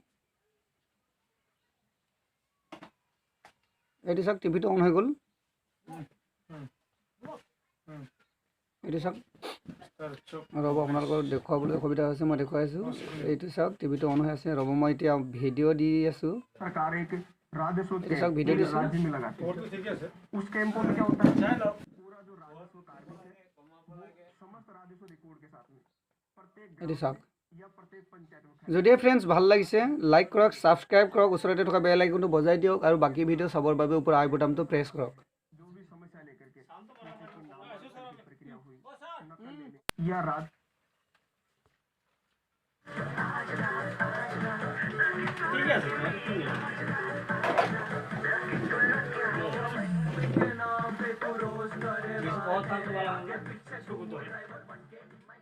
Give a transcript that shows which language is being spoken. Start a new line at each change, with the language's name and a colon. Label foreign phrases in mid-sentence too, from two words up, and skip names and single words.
Assamese: এইটো চাওক টিভিটো অন হৈ গ'ল এইটো চাওক ৰ'ব আপোনালোকৰ দেখুৱাবলৈ অসুবিধা হৈছে মই দেখুৱাইছোঁ এইটো চাওক টিভিটো অন হৈ আছে ৰ'ব মই এতিয়া ভিডিঅ' দি আছোঁ
Hindi: राजस्व ये सब वीडियो पूरे दिस राज्य में लगाते हैं उस कैंपों में क्या होता है पूरा जो राजस्व कार्मिक है वो समस्त राजस्व रिकॉर्ड के साथ में प्रत्येक
Assamese: এইটো চাওক
Hindi: या प्रत्येक पंचायत में
Assamese: যদিও ফ্ৰেণ্ডছ ভাল লাগিছে লাইক কৰক ছাবস্ক্ৰাইব কৰক ওচৰতে থকা বেল আইকনটো বজাই দিয়ক আৰু বাকী ভিডিঅ' চাবৰ বাবে ওপৰৰ আই বটামটো প্ৰেছ কৰক
Hindi: जो भी समस्या लेकर के प्रक्रिया हुई नकल लेने या राज
Assamese: ঠিক আছে बहुत